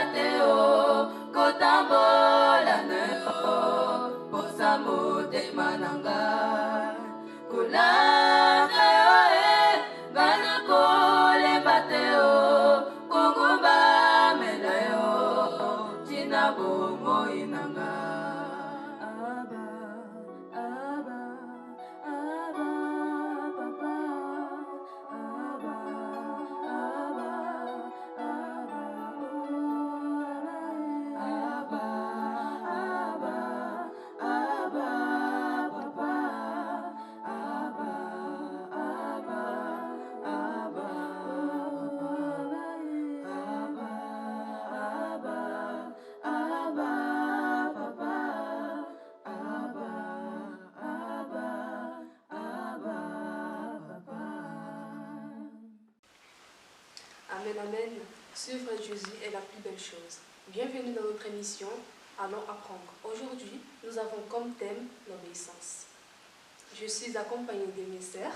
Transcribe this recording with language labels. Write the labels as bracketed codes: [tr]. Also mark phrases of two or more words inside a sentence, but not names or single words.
[ln] te yo kotambola na yo bosa motema na ngai kolanda yo ngai nakolemba te yo kongumba mela yo tina bomoi na ngai aba aba aba papa aba aba aba aba aba papa aba aba aba aba papa aba aba papa. Amen, amen. [fr] Suivre Jésus est la plus belle chose. Bienvenue dans notre émission Allons apprendre. Aujourd'hui, nous avons comme thème l'obéissance. Je suis accompagnée de mes sœurs.